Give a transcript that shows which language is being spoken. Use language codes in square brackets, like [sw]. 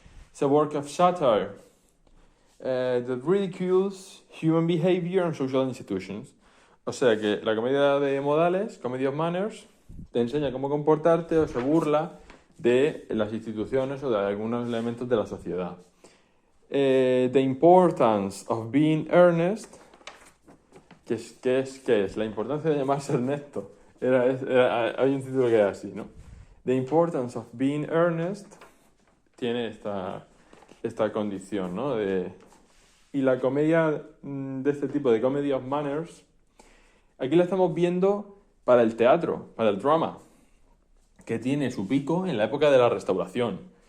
[en] It's a work of satire that ridicules human behavior and social institutions. [es] O sea que la comedia de modales, Comedy of Manners, te enseña cómo comportarte o se burla de las instituciones o de algunos elementos de la sociedad. [en] The importance of being earnest. [es] ¿Qué es? La importancia de llamarse Ernesto. Hay un título que era así, ¿no? The importance of being earnest tiene esta condición, ¿no? Y la comedia de este tipo, de Comedy of Manners, aquí la estamos viendo para el teatro, para el drama, que tiene su pico en la época de la Restauración.